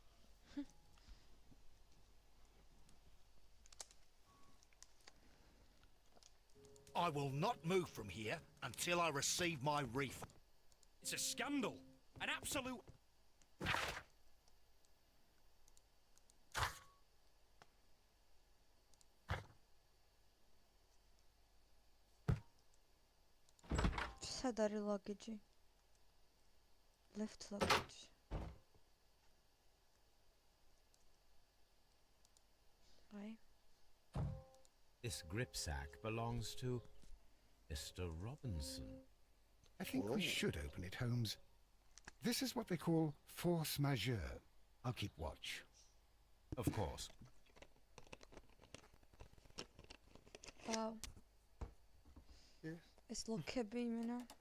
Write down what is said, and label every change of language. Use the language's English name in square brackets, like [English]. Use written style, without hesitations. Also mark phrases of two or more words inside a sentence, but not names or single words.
[English] I will not move from here until I receive my refund. It's a scandal! An absolute... [Georgian] სად არის luggage? [English] Left luggage. Right. This grip sack belongs to Mr. Robinson. I think we should open it, Holmes. This is what they call force majeure. I'll keep watch. Of course. Wow. Yes. [Georgian] ეს ლოქები იმენა.